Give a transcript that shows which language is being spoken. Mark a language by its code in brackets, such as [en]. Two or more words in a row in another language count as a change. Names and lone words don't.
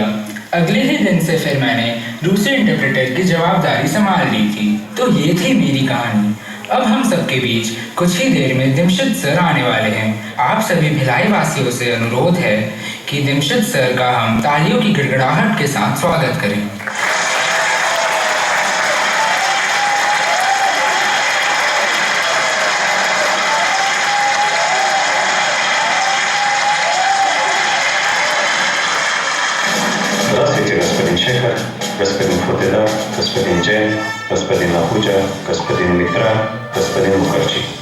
[hi] अगले ही दिन से फिर मैंने रूसी इंटरप्रेटर की जवाबदारी संभाल ली थी। तो ये थी मेरी कहानी। अब हम सबके बीच कुछ ही देर में दिमशित सर आने वाले हैं। आप सभी भिलाई वासियों से अनुरोध है कि दिमशित सर का हम तालियों की गड़गड़ाहट के साथ स्वागत करें। [ru] Здравствуйте, господин Шехар, господин Фотеда, господин Джен, господин Ахуджа, господин Митра, господин Мукарчи.